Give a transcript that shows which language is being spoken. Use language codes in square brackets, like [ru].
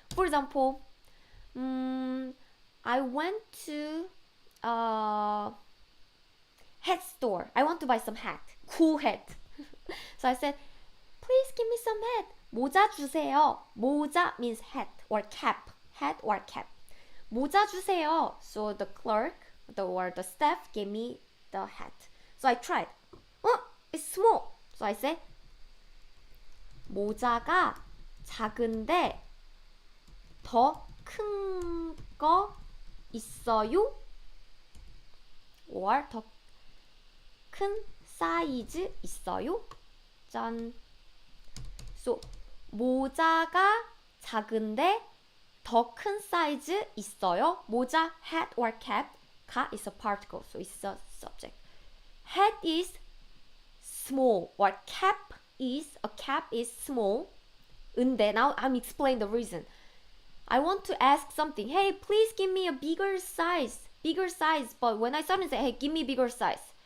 [en] For example, I went to hat store. I want to buy some hat. Cool hat. So I said, please give me some hat. [ko] 모자 주세요. [en] 모자 means hat or cap. Hat or cap. [ko] 모자 주세요. [en] So the clerk or the staff gave me the hat. So I tried. Oh, it's small. So I said, [ko] 모자가 작은데 더 큰 거 있어요? or 더 큰 사이즈 있어요? 짠. So 모자가 작은데 더 큰 사이즈 있어요? [en] 모자, hat or cap. 가 is a particle, so it's a subject. Hat is small, or cap is small. 근데 now I'm explaining the reason. I want to ask something. Hey, please give me a bigger size. But when I suddenly say, hey, give me bigger size.